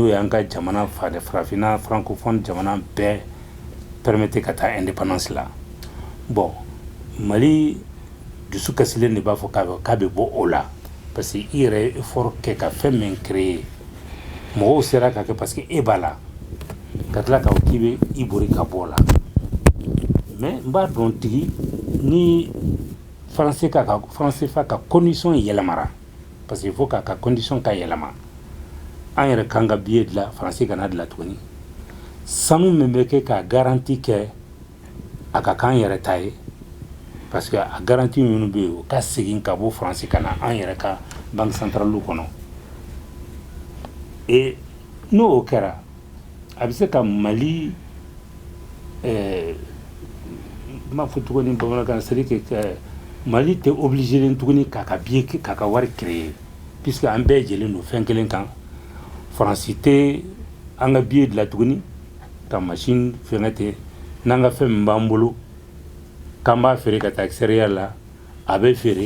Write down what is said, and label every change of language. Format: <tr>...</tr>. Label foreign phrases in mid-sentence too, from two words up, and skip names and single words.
<bm>ye an ka jamana farafinna francophone jamana bɛɛ permettre ka taa indépendance la bon mali dusu kasilen de b'a fɔ k'a bɛ bɔ o la</bm> <fr>parce que</fr> <bm>i yɛrɛ ye effort kɛ ka fɛn min créer mɔgɔw sera k'a kɛ</bm> <fr>parce que</fr> <bm>e b'a la ka tila k'a fɔ k'i bɛ i bori ka bɔ o la mais n b'a dɔn tigi ni français fa ka condition yɛlɛmara</bm> <fr>parce que il faut</fr> <bm>k'a ka condition ka yɛlɛma an yɛrɛ kan ka billet dilan français kana dilan tuguni sanu min bɛ kɛ ka garantie kɛ a ka k'an yɛrɛ ta ye</bm> <fr>parce que</fr> <bm>a garantie minnu bɛ yen o ka segin ka bɔ français ka na an yɛrɛ ka</bm> <fr>banque centrale</fr> <bm>kɔnɔ et n'o kɛra a bɛ se ka mali n b'a fɔ tuguni bamanankan</bm> <fr>c'est-à-dire que</fr> <bm>mali tɛ obligé tuguni k'a ka billet k'a ka wari</bm> <fr>créer puisque</fr> <bm>an bɛɛ jɛlen don fɛn kelen kan faransi tɛ an ka billet dilan tuguni ka machine fɛngɛ ten n'an ka fɛn min b'an bolo k'an b'a feere ka taa extérieur la a bɛ feere</bm>